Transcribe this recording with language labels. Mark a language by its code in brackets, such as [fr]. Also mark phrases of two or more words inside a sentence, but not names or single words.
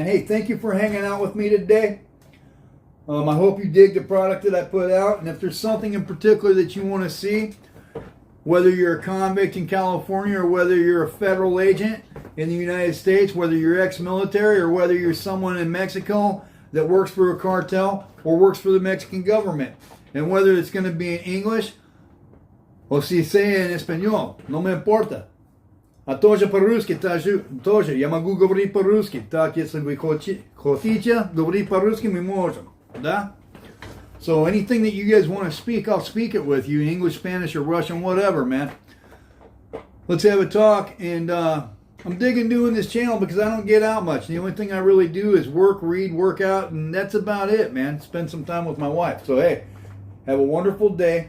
[en] Hey, thank you for hanging out with me today. I hope you dig the product that I put out, and if there's something in particular that you want to see, whether you're a convict in California or whether you're a federal agent in the United States, whether you're ex-military or whether you're someone in Mexico that works for a cartel or works for the Mexican government, and whether it's going to be in English [es] o si sea en español, no me importa. [ru] A тоже по-русски, тоже. Я могу говорить по-русски. Так, если вы хотите говорить по-русски, мы можем. Да? [en] So anything that you guys want to speak, I'll speak it with you in English, Spanish, or Russian, whatever, man. Let's have a talk. And I'm digging doing this channel because I don't get out much. The only thing I really do is work, read, work out, and that's about it, man. Spend some time with my wife. So, hey, have a wonderful day.